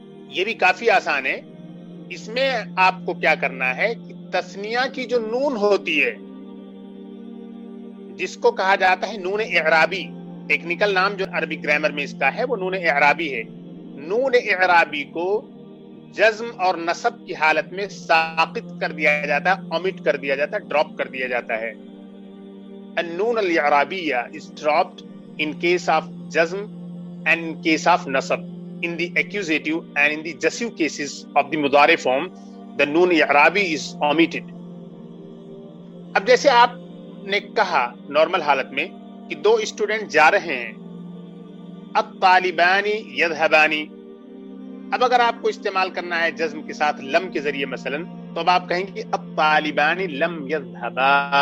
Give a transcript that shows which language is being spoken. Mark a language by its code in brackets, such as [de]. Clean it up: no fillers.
[ur] یہ بھی کافی آسان ہے. اس میں آپ کو کیا کرنا ہے کہ تثنیہ کی جو نون ہوتی ہے جس کو کہا جاتا ہے نون اعرابی، ٹیکنیکل نام جو عربی گرامر میں اس کا ہے وہ نون اعرابی ہے. نون اعرابی کو جزم اور نصب کی حالت میں ساقط کر دیا جاتا ہے، اومٹ کر دیا جاتا ہے، ڈراپ کر دیا جاتا ہے. [en] النون الاعرابیہ is dropped in case of جزم and in case of نصب. In the accusative and in the jussive cases of the mudari form, the noon i'rabi is omitted. [ur] اب جیسے آپ نے کہا نارمل حالت میں کہ دو اسٹوڈنٹ جا رہے ہیں، [ar] الطالبان یذهبانی. [ur] اب اگر آپ کو استعمال کرنا ہے جزم کے ساتھ لم کے ذریعے مثلا تو اب آپ کہیں گے [ar] الطالبان لم یذهبا.